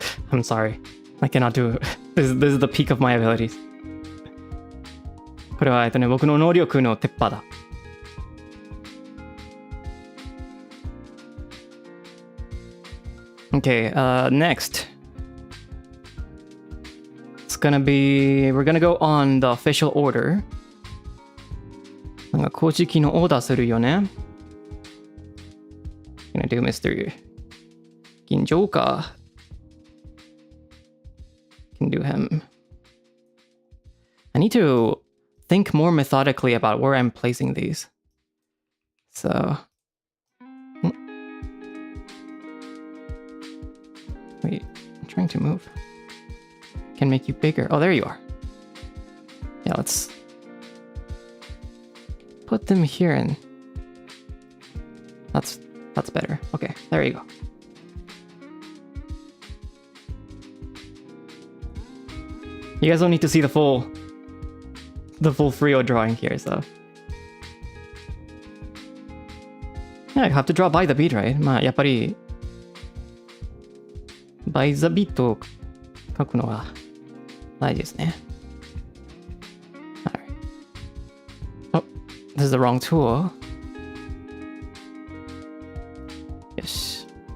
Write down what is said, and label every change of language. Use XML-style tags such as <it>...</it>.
<en>I'm sorry. I cannot do it. This is the peak of my abilities.</en> <ja>これは僕の能力の鉄板だ。</ja> <en>Okay, next. It's gonna be... We're gonna go on the official order.</en> <ja>なんか公式のオーダーするよね。</ja> <en>Gonna do Mr. 銀城か。 Can do him. I need to think more methodically about where I'm placing these. So... Wait, I'm trying to move. Can make you bigger. Oh, there you are. Yeah, let's put them here and that's better. Okay, there you go. You guys don't need to see the full Freo drawing here, so. Yeah, I have to draw by the beat, right?</en> <ja>まあ、やっぱり by the beat を描くのが大事ですね。</ja> <en>Alright. Oh, this is the wrong tool. Yes.</en>